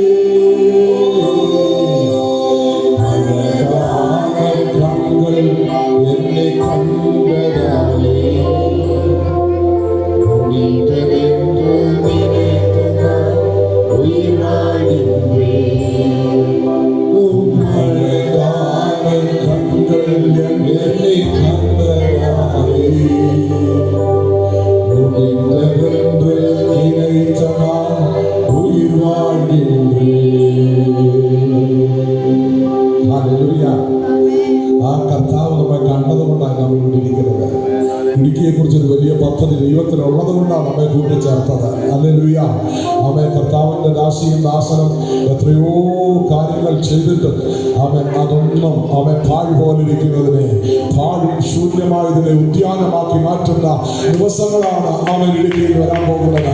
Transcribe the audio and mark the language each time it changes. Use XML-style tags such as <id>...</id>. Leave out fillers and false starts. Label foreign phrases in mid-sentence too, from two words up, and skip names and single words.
<ta>அழகான கண்கள் என்னை கண்டதாலே முடிந்ததென்று நினைத்ததால் உயிராகின்றேன். அழகான கண்கள் என்னை கண்டதாலே முடிந்ததென்று நினைத்ததால் உயிர் வாழ்கின்றேன்.</ta> <ml>ഹല്ലേലൂയ. ആ കർത്താവ് നമ്മെ കണ്ടതുകൊണ്ടാണ് നമ്മൾ ഇരിക്കുന്നത്. ഇടുക്കിയെ കുറിച്ചൊരു വലിയ പദ്ധതി ദൈവത്തിനുള്ളത് കൊണ്ടാണ് നമ്മെ കൂട്ടിച്ചേർത്തത്. ഹല്ലേലൂയ. അവൻ കർത്താവിന്റെ ദാസിയും ദാസനും എത്രയോ കാര്യങ്ങൾ ചെയ്തിട്ട് അവൻ അതൊന്നും അവൻ പാഴ് പോലിരിക്കുന്നതിനെ പാഴും ശൂന്യമായതിനെ ഉദ്യാനമാക്കി മാറ്റുന്ന ദിവസങ്ങളാണ് അവൻ ഇടുക്കിയിൽ വരാൻ പോകുന്നത്.</ml>